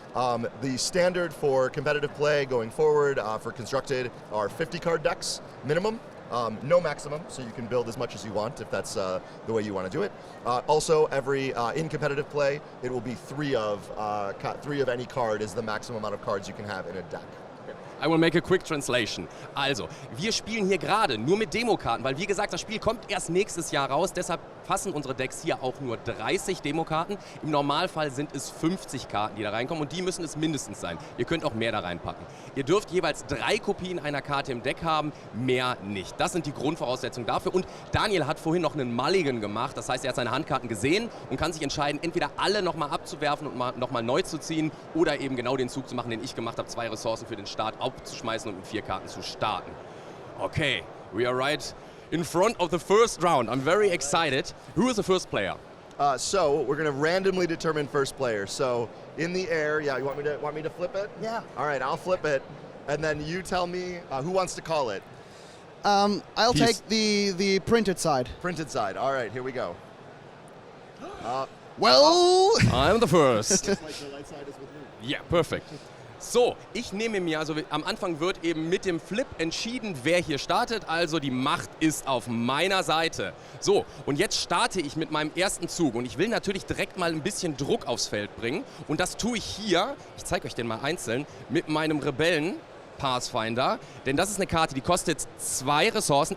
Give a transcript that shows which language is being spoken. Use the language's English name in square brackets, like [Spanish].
[English] The standard for competitive play going forward for constructed are 50 card decks minimum. No maximum, so you can build as much as you want if that's the way you want to do it. Also, in competitive play, it will be 3 of any card is the maximum amount of cards you can have in a deck. I will make a quick translation. [German] Also, wir spielen hier gerade nur mit Demokarten, weil wie gesagt, das Spiel kommt erst nächstes Jahr raus, deshalb fassen unsere Decks hier auch nur 30 Demokarten. Im Normalfall sind es 50 Karten, die da reinkommen und die müssen es mindestens sein. Ihr könnt auch mehr da reinpacken. Ihr dürft jeweils 3 Kopien einer Karte im Deck haben, mehr nicht. Das sind die Grundvoraussetzungen dafür und Daniel hat vorhin noch einen Mulligan gemacht, das heißt, er hat seine Handkarten gesehen und kann sich entscheiden, entweder alle nochmal abzuwerfen und nochmal neu zu ziehen oder eben genau den Zug zu machen, den ich gemacht habe, 2 Ressourcen für den Start aufzuschmeißen und mit 4 Karten zu starten. [English] Okay, we are right in front of the first round. I'm very excited. Who is the first player? So we're gonna randomly determine first player. So in the air, yeah. You want me to flip it? Yeah. All right, I'll flip it, and then you tell me who wants to call it. I'll take the printed side. Printed side. All right, here we go. Well, I'm the first. Like the light side is with me. Yeah, perfect. [German] So, ich nehme mir, also am Anfang wird eben mit dem Flip entschieden, wer hier startet, also die Macht ist auf meiner Seite. So, und jetzt starte ich mit meinem ersten Zug und ich will natürlich direkt mal ein bisschen Druck aufs Feld bringen und das tue ich hier, ich zeige euch den mal einzeln, mit meinem Rebellen Pathfinder, denn das ist eine Karte, die kostet 2 Ressourcen.